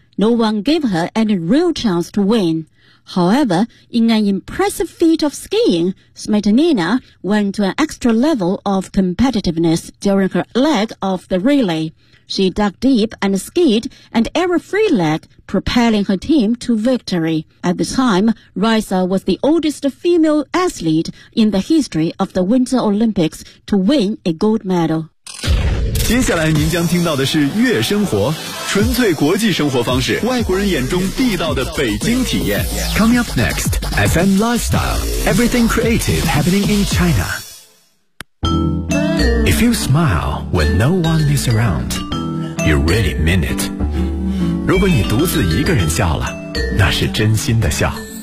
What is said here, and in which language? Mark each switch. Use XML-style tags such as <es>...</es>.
<en>No one gave her any real chance to win. However, in an impressive feat of skiing, Smetanina went to an extra level of competitiveness during her leg of the relay. She dug deep and skied and every free leg, propelling her team to victory. At the time, Raisa was the oldest female athlete in the history of the Winter Olympics to win a gold medal.</en> <zh>接下来您将听到的是月生活。纯粹国际生活方式，外国人眼中地道的北京体验。</zh> <en>Coming up next, FM Lifestyle, everything creative happening in China. If you smile when no one is around, you really mean it.</en> <zh>如果你独自一个人笑了，那是真心的笑。</zh>